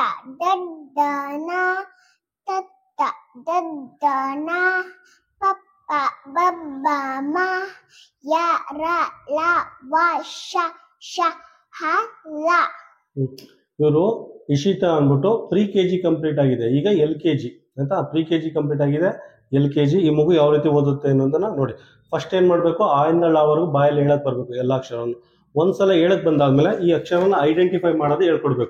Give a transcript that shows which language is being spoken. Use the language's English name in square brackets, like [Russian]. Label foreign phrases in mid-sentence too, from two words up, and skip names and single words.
[Kannada] dadana tata dadana papa babama yara la vasha shahala. ಇವರು ಇಶಿತಾ ಅಂದ್ಬಿಟ್ಟು [English] pre-KG complete [Kannada] ಆಗಿದೆ. ಈಗ LKG ಅಂತ [English] pre-KG complete [Kannada] ಆಗಿದೆ. LKG. ಈ ಮಗು ಯಾವ ರೀತಿ ಓದುತ್ತೆ ಅನ್ನೋದನ್ನ ನೋಡಿ. ಫಸ್ಟ್ ಏನ್ ಮಾಡ್ಬೇಕು, ಆ ಇಂದ ಳ ವರೆಗೂ ಬಾಯಲ್ಲಿ ಹೇಳಕ್ ಬರ್ಬೇಕು ಎಲ್ಲ ಅಕ್ಷರವನ್ನು. ಒಂದ್ಸಲ ಹೇಳಕ್ ಬಂದಾದ್ಮೇಲೆ ಈ ಅಕ್ಷರನ ಐಡೆಂಟಿಫೈ ಮಾಡೋದು ಹೇಳ್ಕೊಡ್ಬೇಕು.